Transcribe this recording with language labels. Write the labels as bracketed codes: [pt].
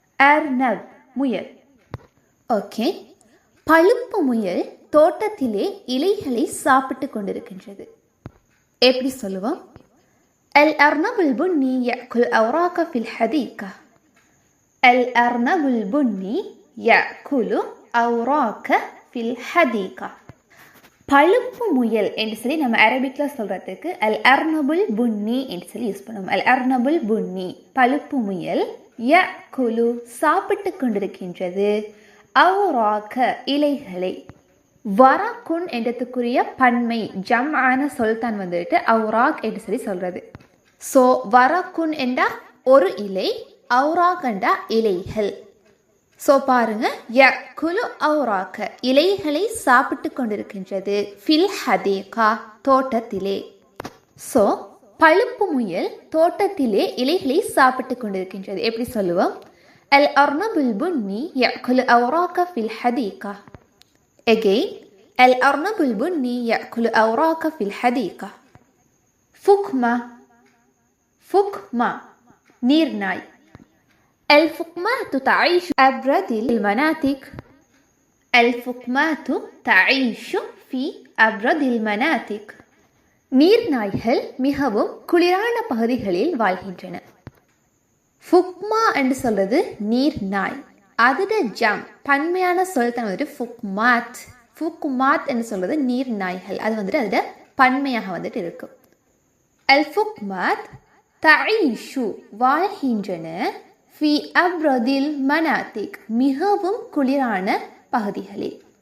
[ta] அர்னப் முயல். ஓகே, பழுப்பு முயல் தோட்டத்திலே இலைகளை சாப்பிட்டு கொண்டிருக்கின்றது. எப்படி சொல்லுவோம்? [ar] الأرنب البني يأكل أوراق في الحديقة. الأرنب البني يأكل أوراق في الحديقة. [ta] பழுப்பு முயல் என்று சொல்லி நம்ம அரபிக்கில் சொல்கிறதுக்கு அல் அர்னபுல் புன்னி என்று சொல்லி யூஸ் பண்ணுவோம். அல் அர்னபுல் புன்னி பழுப்பு முயல், யக்குலு சாப்பிட்டு கொண்டிருக்கின்றது, அவுராக இலைகளை. வராக்குன் என்றதுக்குரிய பன்மை ஜம்ஆன சொல்தான் வந்துட்டு அவுராக் என்று சொல்லி சொல்கிறது. ஸோ வராக்குன் என்றா ஒரு இலை, அவுராக் என்றா இலைகள். ஸோ பாருங்க, யக்குலு அவுராக்க இலைகளை சாப்பிட்டு கொண்டிருக்கின்றது, ஃபில் ஹதீகா தோட்டத்திலே. ஸோ பழுப்பு முயல் தோட்டத்திலே இலைகளை சாப்பிட்டு கொண்டிருக்கின்றது. எப்படி சொல்லுவோம்? [ar] அல் அர்னபுல் புன்னி யக்குலு அவுராக்க ஃபில் ஹதீகா. Again, الأرنب البني يأكل أوراق في الحديقة. فكمة نيرناي. الفكمات تعيش أبرد المناطق. الفكمات تعيش في أبرد المناطق. [ta] நீர்நாய்கள் மிகவும் குளிரான பகுதிகளில் வாழ்கின்றன. ஃபுக்மா என்று சொல்றது நீர்நாய். அதோட பன்மையான சொல் தான் வந்துட்டு ஃபுக்மாத் என்று சொல்றது நீர் நாய்கள். அது வந்துட்டு அதோட பன்மையாக வந்துட்டு இருக்கும். அல் ஃபுக்மாத் தஈஷு வாழ்கின்றன, ஃபி அப்ரதில் மனாத்திக் மிகவும் குளிரான பகுதிகளில்.